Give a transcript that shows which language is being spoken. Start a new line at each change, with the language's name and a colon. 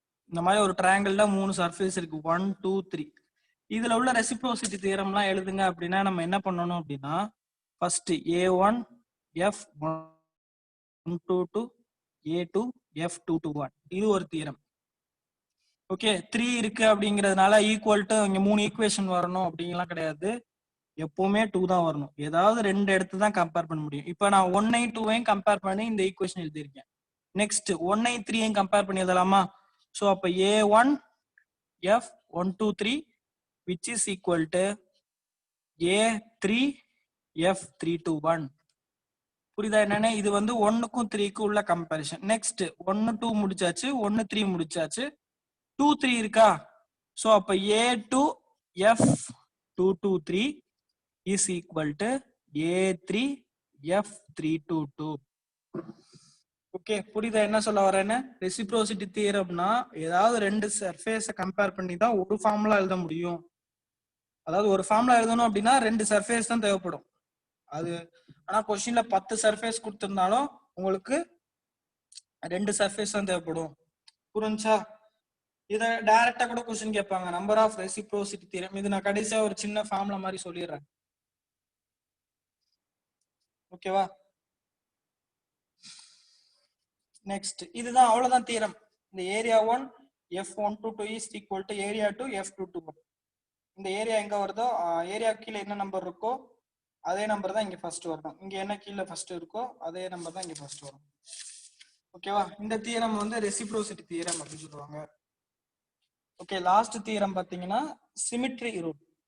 Tamil: இந்த மாதிரி ஒரு ட்ரையாங்கிள்ல 3 சர்ஃபேஸ் இருக்கு, 1, 2, 3. இதுல உள்ள ரெசிப்ரோசிட்டி தியரம்லாம் எழுதுங்க அப்படின்னா நம்ம என்ன பண்ணணும் அப்படின்னா first A1 F122 A2 F221, இது ஒரு தியரம். ஓகே, 3 இருக்கு அப்படிங்கிறதுனால ஈக்குவல் டு இங்க 3 ஈக்குவேஷன் வரணும் அப்படிங்கலாம் கிடையாது. எப்பவுமே 2 தான் வரணும். ஏதாவது 2 எடுத்து தான் கம்பேர் பண்ண முடியும். இப்போ நான் 1ஐயும் 2ஐயும் கம்பேர் பண்ணி இந்த ஈக்குவேஷன் எழுதியிருக்கேன். நெக்ஸ்ட் 1ஐயும் 3ஐயும் கம்பேர் பண்ணி எழுதலாமா?
English: So அப்போ A1 F123 which is equal to A3 F321.
Tamil: புரியுதா என்னன்னு? இது வந்து 1க்கும் 3க்கும் உள்ள கம்பேரிஷன். நெக்ஸ்ட் 1, 2 முடிச்சாச்சு, 1, 3 முடிச்சாச்சு, 2, 3 இருக்கா?
English: So அப்போ A2 F223 is equal to A3 F322.
Tamil: Okay, புரியுதா என்ன சொல்ல வரேன்னு? ரெசிப்ரோசிட்டி தியரம்னா ஏதாவது ரெண்டு சர்ஃபேஸை கம்பேர் பண்ணி தான் ஒரு ஃபார்முலா எழுத முடியும். அதாவது ஒரு ஃபார்முலா எழுதணும் அப்படின்னா ரெண்டு சர்ஃபேஸ் தான் தேவைப்படும். அது ஆனா கொஸ்டின்ல 10 சர்ஃபேஸ் கொடுத்திருந்தாலும் உங்களுக்கு ரெண்டு சர்ஃபேஸ் தான் தேவைப்படும். புரிஞ்சா? இத டைரக்டா கூட கொஸ்டின் கேட்பாங்க, நம்பர் ஆஃப் ரெசிப்ரோசிட்டி தியரம். இது நான் கடைசியா ஒரு சின்ன ஃபார்முலா மாதிரி சொல்லிடுறேன். ஓகேவா? நெக்ஸ்ட் இதுதான், அவ்வளவுதான் தியரம். இந்த area 1 F122
English: is equal to
Tamil: area 2 F221. இந்த ஏரியா எங்க வருதோ, ஏரியா கீழே என்ன நம்பர் இருக்கோ அதே நம்பர் தான் இங்க ஃபர்ஸ்ட் வரணும். இங்க என்ன கீழே ஃபர்ஸ்ட் இருக்கோ அதே நம்பர் தான் இங்க ஃபர்ஸ்ட் வரும். ஓகேவா? இந்த தியரம் வந்து ரெசிப்ரோசிட்டி தியரம் அப்படின்னு சொல்லுவாங்க. ஓகே, லாஸ்ட் தியரம் பாத்தீங்கன்னா சிமெட்ரி ரூல்.